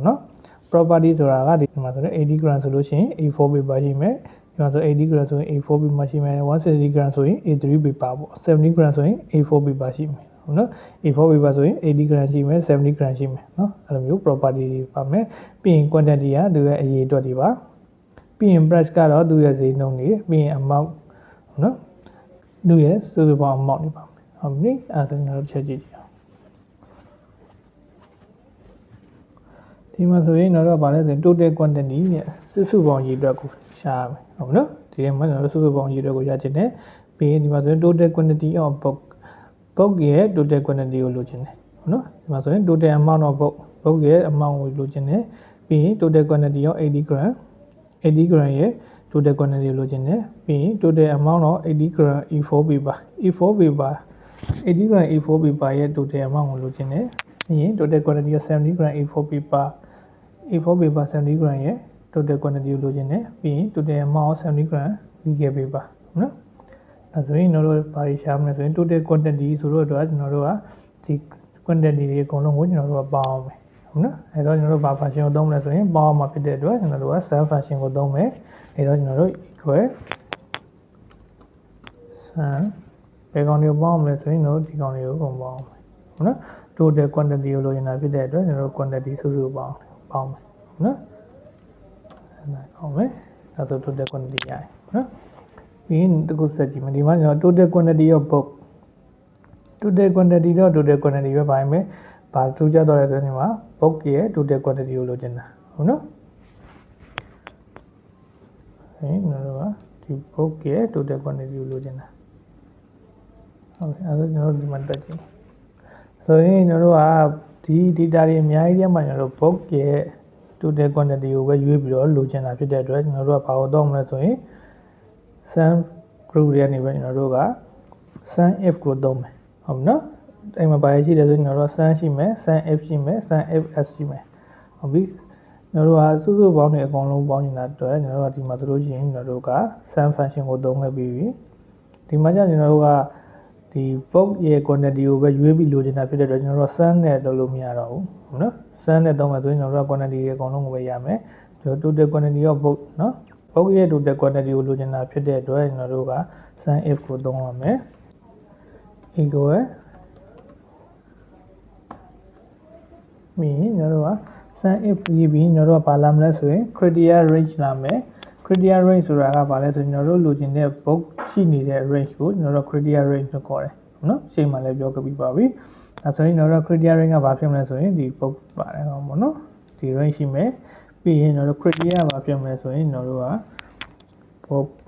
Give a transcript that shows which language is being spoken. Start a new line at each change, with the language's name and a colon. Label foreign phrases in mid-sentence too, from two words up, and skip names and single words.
Burmese: နော် property ဆိုတာကဒီမှာဆိုရင်80 gram ဆိုလို့ရှိရင်
English: A4 paper
Burmese: ရှိမယ်ဒီမှာဆို80 gram ဆိုရင်
English: A4 paper
Burmese: ရှိမယ်160 gram ဆိုရင်
English: A3 paper
Burmese: ပေါ့70 gram ဆိုရင်
English: A4 paper
Burmese: ရှိမယ်နော်
English: A4 paper
Burmese: ဆိုရင်80 gram ရှိမယ်70 gram ရှိမယ်နော်အဲ့လိုမျိုး property တွေပါမယ်ပြီးရင် quantity ကသူရဲ့အရေးအတွက်တွေပါပြီးရင် price ကတော့သူရဲ့ဈေးနှုန်းတွေပြီးရင် amount နော်သူရဲ့စုစုပေါင်း amount တွေပါမယ်ဟုတ်ပြီအဲ့ဒါကျွန်တော်တို့ချက်ကြည့်ကြည့်အောင် ဒီမှာဆိုရင်တော့ဗာလဲဆိုရင်
English: total quantity
Burmese: နဲ့စုစုပေါင်းရေးအတွက်ကိုရှာရမယ်ဟုတ်ပြီနော်ဒီထဲမှာကျွန်တော်တို့စုစုပေါင်းရေးအတွက်ကိုရချင်တယ်ပြီးရင်ဒီမှာဆိုရင်
English: total quantity of book
Burmese: ရဲ့
English: total quantity
Burmese: ကိုလိုချင်တယ်ဟုတ် နော်ဒီမှာဆိုရင်
English: total amount of book
Burmese: ရဲ့ amount ကိုလိုချင်တယ်ပြီးရင်
English: total quantity of 80 gram 80 gram
Burmese: ရဲ့
English: total quantity
Burmese: ကိုလိုချင်တယ်ပြီးရင်
English: total amount of 80 gram E4 paper E4 paper 80 gram E4 paper
Burmese: ရဲ့
English: total amount
Burmese: ကိုလိုချင်တယ်ပြီးရင်
English: total quantity of 70 gram E4 paper E4 paper 70 gram
Burmese: ရဲ့
English: total quantity
Burmese: ကိုလိုချင်တယ်ပြီးရင်
English: total amount of 70 gram legal paper
Burmese: ဟုတ်နော်အဲ့ဆိုရင်ကျွန်တော်တို့ဘာတွေရှာမလဲဆိုရင်
English: total quantity
Burmese: ဆိုတော့ကျွန်တော်တို့ကဒီ quantity တွေအကုန်လုံးကိုကျွန်တော်တို့ကပေါင်းအောင်မယ်ဟုတ်နော်အဲ့တော့ကျွန်တော်တို့ဘာ function ကိုသုံးမလဲဆိုရင်ပေါင်းမှာဖြစ်တဲ့အတွက်ကျွန်တော်တို့က
English: sum function
Burmese: ကိုသုံးမယ်အဲ့တော့ကျွန်တော်တို့ equal sum ဘယ်ကောင်တွေကိုပေါင်းမလဲဆိုရင်တို့ဒီကောင်တွေကိုအကုန်ပေါင်းမယ်ဟုတ်နော်
English: total quantity
Burmese: ကိုလိုချင်တာဖြစ်တဲ့အတွက်ကျွန်တော်တို့ quantity စုစုပေါင်းမယ်ဟုတ်နော်အဲ့ဒါကောင်းမယ်ဒါဆို
English: total quantity
Burmese: ရတယ်ဟုတ်နော်ပြီးရင်တခုဆက်ကြည့်မယ်ဒီမှာကျွန်တော်
English: total quantity of book total quantity
Burmese: တော့
English: total quantity
Burmese: ပဲပါမယ်ဘာထူးခြားတော့လဲဆိုရင်ဒီမှာ book ရဲ့
English: total quantity
Burmese: ကိုလိုချင်တာဟုတ်နော် ဟင်းကျွန်တော်တို့ကဒီ book ရဲ့
English: total quantity
Burmese: ကိုလိုချင်တာဟုတ်ပြီအဲ့ဒါကျွန်တော်တို့ဒီမှာတက်ကြည့်ဆိုရင်ကျွန်တော်တို့ကဒီ data တွေအများကြီးထဲမှာကျွန်တော်တို့ book ရဲ့
English: total quantity
Burmese: ကိုပဲရွေးပြီးတော့လိုချင်တာ ဖြစ်တဲ့အတွက်ကျွန်တော်တို့ကဘာကိုတော့မလဲဆိုရင်
English: sum group
Burmese: တွေကနေပဲကျွန်တော်တို့က
English: sum if
Burmese: ကိုသုံးမယ်ဟုတ်ပြီနော်အဲ့မှာဘာရှိလဲဆိုရင်ကျွန်တော်တို့ sum ရှိမယ် sum if ရှိမယ်
English: sum if s
Burmese: ရှိမယ်ဟုတ်ပြီကျွန်တော်တို့ကစုစုပေါင်းတွေအကုန်လုံးပေါင်းနေတာအတွက်ကျွန်တော်တို့ကဒီမှာသလိုရှိရင်ကျွန်တော်တို့က
English: sum function
Burmese: ကိုသုံးခဲ့ပြီးဒီမှာကျကျွန်တော်တို့ကဒီ book ရဲ့ quantity ကိုပဲရွေးပြီးလိုချင်တာဖြစ်တဲ့အတွက်ကျွန်တော်တို့ sum နဲ့လုပ်လို့မရတော့ဘူးဟုတ်နော် sum နဲ့သုံးမယ်ဆိုရင်ကျွန်တော်တို့က quantity ရဲ့အကုန်လုံးကိုပဲရမယ်ကျွန်တော်
English: total quantity of book
Burmese: နော် book ရဲ့
English: total quantity
Burmese: ကိုလိုချင်တာဖြစ်တဲ့အတွက်ကျွန်တော်တို့က
English: sum if
Burmese: ကိုသုံးရမယ် equal ပြီးကျွန်တော်တို့က
English: sum if
Burmese: ပြီးကျွန်တော်တို့ကဘာလာမလဲဆိုရင်
English: criteria range
Burmese: လာမယ်
English: criteria range
Burmese: ဆိုတာကဘာလဲဆိုရင်ကျွန်တော်တို့လိုချင်တဲ့ book ရှိနေတဲ့ range ကိုကျွန်တော်တို့
English: criteria range
Burmese: လို့ခေါ်တယ်နော်ရှေ့မှာလည်းပြောခဲ့ပြီးပါပြီအဲဆိုရင်ကျွန်တော်တို့
English: criteria range
Burmese: ကဘာဖြစ်မလဲဆိုရင်ဒီ book ပါတယ်ဟောပေါ့နော်ဒီ range ရှိမယ်ပြီးရင်ကျွန်တော်တို့ criteria ကဘာဖြစ်မလဲဆိုရင်ကျွန်တော်တို့က book